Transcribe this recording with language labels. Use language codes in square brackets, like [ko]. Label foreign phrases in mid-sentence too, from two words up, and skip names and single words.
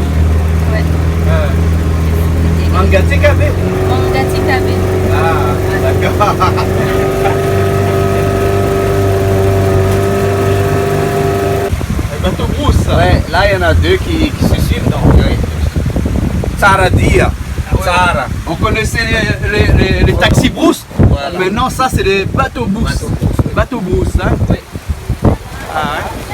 [fr] Ouais. Mangati Kabe. Mangati Kabe. Ah, d'accord. Bateau brousse. Ouais, là il y en a deux qui se suivent donc. [mg] Tsara Dia. Tsara. [fr] On connaissait les taxis brousse. Voilà. Maintenant, ça, c'est des bateaux brousse. Bateaux brousse, hein? Oui. Ah ouais.